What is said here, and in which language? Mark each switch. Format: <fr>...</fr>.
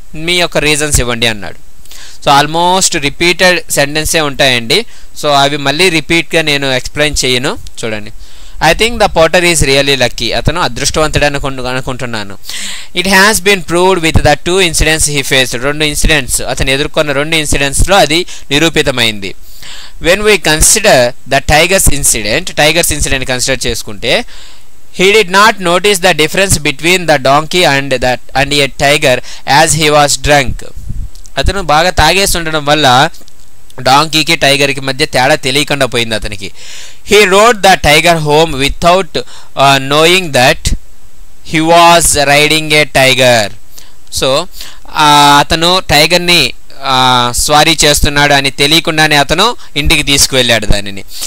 <te>మీ యొక్క రీజన్స్ ఇవ్వండి అన్నాడు. సో ఆల్మోస్ట్ రిపీటెడ్ సెంటెన్సే ఉంటాయండి. సో అవి మళ్ళీ రిపీట్గా నేను ఎక్స్ప్లెయిన్ చేయను. చూడండి,</te> <en>I think the potter is really lucky.</en> <te>అతను అదృష్టవంతుడు అనుకుంటున్నాను.</te> <en>It has been proved with the 2 incidents he faced.</en> <te>2 incidents, అతను ఎదుర్కొన్న 2 ఇన్సిడెంట్స్లో అది నిరూపితమైంది.</te> <en>when we consider the tigers incident</en> <te>consider చేసుకుంటే,</te> <en>he did not notice the difference between the donkey and a tiger as he was drunk.</en> <te>అతను బాగా తాగేసి ఉండడం వల్ల డాంకీకి టైగర్కి మధ్య తేడా తెలియకుండా పోయింది అతనికి.</te> <en>He rode the tiger home without knowing that he was riding a tiger.</en> <te>So అతను టైగర్ని స్వారీ చేస్తున్నాడు అని తెలియకుండానే అతను ఇంటికి తీసుకువెళ్ళాడు దానిని.</te>